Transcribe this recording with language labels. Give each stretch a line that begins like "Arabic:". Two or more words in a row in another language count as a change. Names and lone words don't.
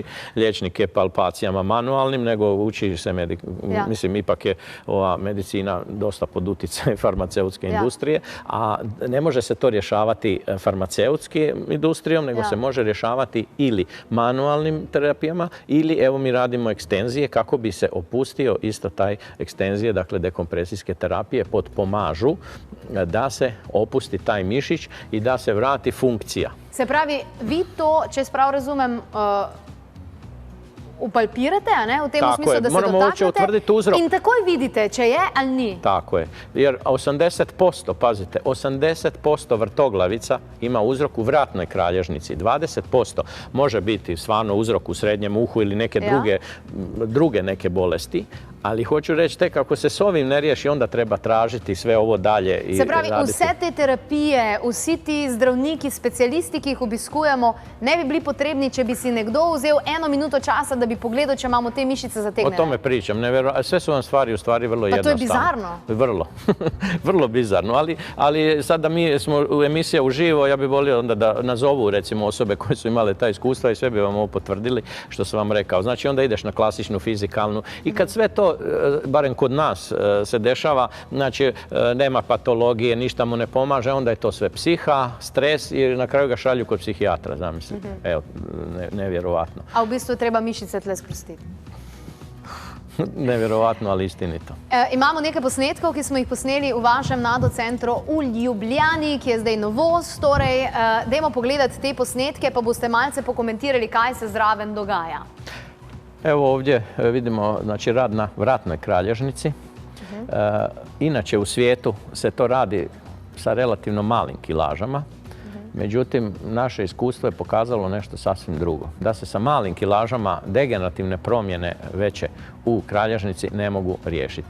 Croatian: liječnike palpacijama manualnim, nego uči se, mislim, ipak je ova medicina dosta pod utjecajem farmaceutske industrije, a ne može se to rješavati farmaceutskim industrijom, nego se može rješavati ili manualnim terapijama, ili evo mi radimo ekstenzije kako bi se opustio isto taj ekstenzije, dakle dekompresijske terapije potpomažu da se opusti taj mišić i da se vrati funkcija.
Slovenian: Se pravi, vi to, če sprav razumem, upalpirate, a ne? V tem smislu, da se dotaknete in takoj vidite, če je ali ni.
Croatian: Tako je. Jer 80%, pazite, 80% vrtoglavica ima uzrok u vratnoj kralježnici. 20% može biti stvarno uzrok u srednjem uhu ili neke druge neke bolesti, Ali hoću reći, tek ako se s ovim ne riješi, onda treba tražiti sve ovo dalje i
Slovenian: Se pravi,
Croatian: raditi.
Slovenian: vse te terapije, vsi ti zdravniki, specialisti, ki jih obiskujemo, ne bi bili potrebni, če bi si nekdo vzel 1 minuto časa, da bi pogledal, če imamo te mišice
Croatian: O
Slovenian: zategnjene.
Croatian: tome pričam. Sve su vam stvari u stvari vrlo
Slovenian: Pa to je
Croatian: jednostavno.
Slovenian: bizarno.
Croatian: Vrlo. Vrlo bizarno. Ali sad da mi smo u emisiji uživo, ja bih volio onda da nazovu recimo osobe koje su imale ta iskustva i sve bi vam ovo potvrdili što sam vam rekao. Znači onda ideš na klasičnu fizikalnu i kad sve to, barem kod nas, se dešava, znači nema patologije, ništa mu ne pomaže, onda je to sve psiha, stres i na kraju ga šalju kod psihijatra, zamislite. Evo, nevjerovatno.
Slovenian: A v bistvu je treba mišice tle sprostiti.
Croatian: Nevjerovatno, ali istinito.
Slovenian: Imamo nekaj posnetkov, ki smo jih posneli v vašem NADO centru v Ljubljani, ki je zdaj novost. Torej, dajmo pogledati te posnetke, pa boste malce pokomentirali, kaj se zraven dogaja.
Croatian: Evo ovdje vidimo znači, rad na vratnoj kralježnici. Inače u svijetu se to radi sa relativno malim kilažama. Međutim, naše iskustvo je pokazalo nešto sasvim drugo. Da se sa malim kilažama degenerativne promjene veće u kralježnici ne mogu riješiti.